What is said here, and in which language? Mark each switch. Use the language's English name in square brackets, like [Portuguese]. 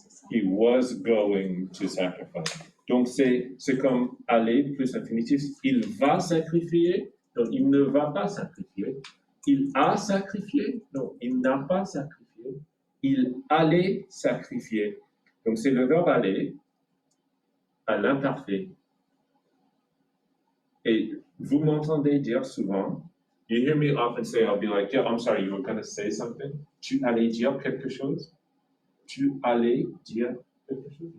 [English] He was going to sacrifice. [French] Donc, c'est comme aller plus infinitif. Il va sacrifier, donc il ne va pas sacrifier. Il a sacrifié, non, il n'a pas sacrifié. Il allait sacrifier. Donc, c'est le verbe aller à l'imparfait. Et vous m'entendez dire souvent, [English] you hear me often say, I'll be like, yeah, I'm sorry, you were going to say something. [French] Tu allais dire quelque chose? Tu allais dire quelque chose?